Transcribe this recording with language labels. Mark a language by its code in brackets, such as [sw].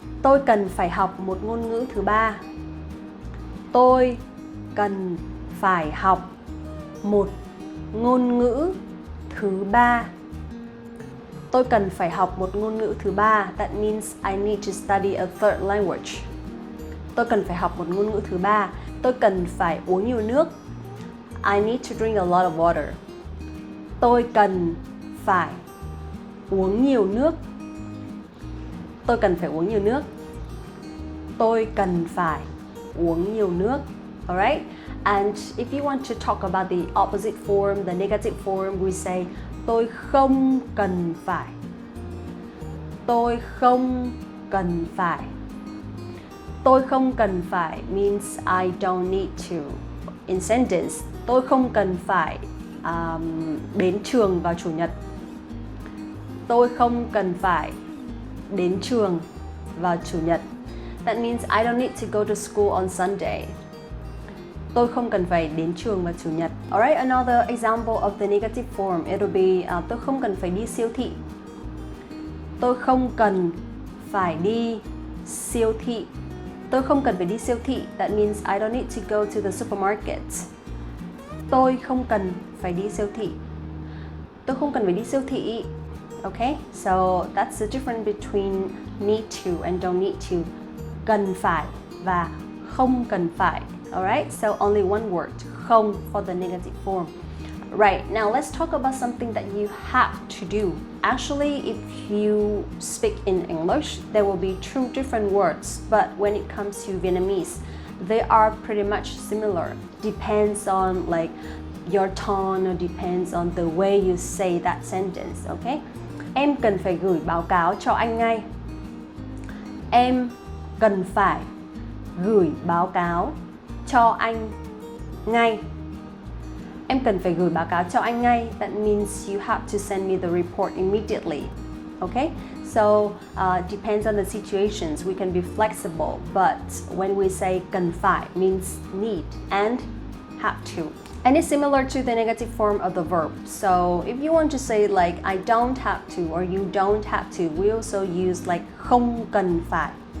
[vi] Tôi cần phải học một ngôn ngữ thứ ba. Tôi cần phải học một ngôn ngữ thứ ba. Tôi cần phải học một ngôn ngữ thứ ba. [en] That means I need to study a third language. [vi] Tôi cần phải học một ngôn ngữ thứ ba. Tôi cần phải uống nhiều nước. [en] I need to drink a lot of water. [vi] Tôi cần phải uống nhiều nước. Tôi cần phải uống nhiều nước. Tôi cần phải uống nhiều nước. [en] Alright? And if you want to talk about the opposite form, the negative form, we say [vi] tôi không cần phải. Tôi không cần phải. Tôi không cần phải [en] means I don't need to. In sentence, [vi] tôi không cần phải đến trường vào Chủ nhật. Tôi không cần phải đến trường vào Chủ nhật. [en] That means I don't need to go to school on Sunday. [vi] Tôi không cần phải đến trường vào Chủ nhật. [en] Alright, another example of the negative form, it'll be [vi] tôi không cần phải đi siêu thị. Tôi không cần phải đi siêu thị. Tôi không cần phải đi siêu thị. [en] That means I don't need to go to the supermarket. [vi] Tôi không cần phải đi siêu thị. Tôi không cần phải đi siêu thị. [en] Okay, so that's the difference between need to and don't need to. [vi] Cần phải và không cần phải. [en] Alright, so only one word, không for the negative form. Right, now let's talk about something that you have to do. Actually, if you speak in English, there will be two different words, but when it comes to Vietnamese, they are pretty much similar. Depends on like your tone or depends on the way you say that sentence, okay? [vi] Em cần phải gửi báo cáo cho anh ngay. Em cần phải gửi báo cáo cho anh ngay. Em cần phải gửi báo cáo cho anh ngay. [en] That means you have to send me the report immediately. Okay? So, depends on the situations. We can be flexible, but when we say [vi] cần phải [en] means need and have to. And it's similar to the negative form of the verb. So, if you want to say like I don't have to or you don't have to, we also use like [vi] không cần phải.